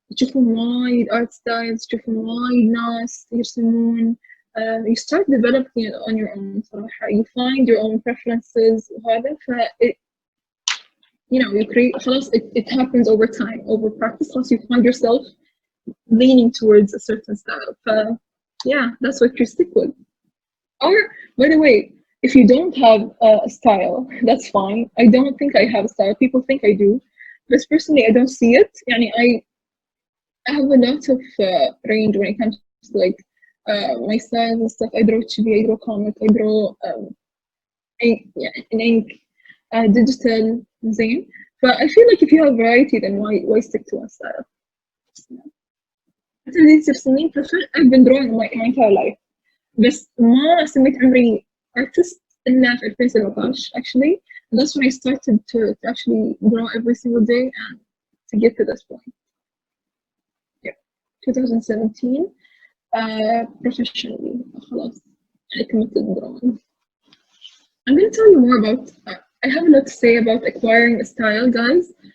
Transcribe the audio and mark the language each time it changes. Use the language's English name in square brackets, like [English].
[Arabic] تشوفون وايد [English] art styles, [Arabic] تشوفون وايد ناس يرسمون. [English] You start developing it on your own [Arabic] صراحة. [English] You find your own preferences [Arabic] وهذا [English] you create [Arabic] خلاص [English] it happens over time, over practice. [Arabic] خلاص [English] you find yourself leaning towards a certain style. Yeah, that's what you stick with. Or, by the way, if you don't have a style, that's fine. I don't think I have a style. People think I do. But personally, I don't see it. I have a lot of range when it comes to like my styles and stuff. I draw chibi, I draw comic, I draw in ink, digital, zine. But I feel like if you have variety, then why stick to one style? After these 6 [Arabic] سنين, [English] I've been drawing my entire life. [Arabic] بس ما سميت عمري [English] artist [Arabic] إلا في 2017 [English] actually. And that's when I started to actually draw every single day and to get to this point. Yeah, 2017 professionally [Arabic] خلاص [English] I committed drawing. I'm going to tell you more about I have a lot to say about acquiring a style, guys.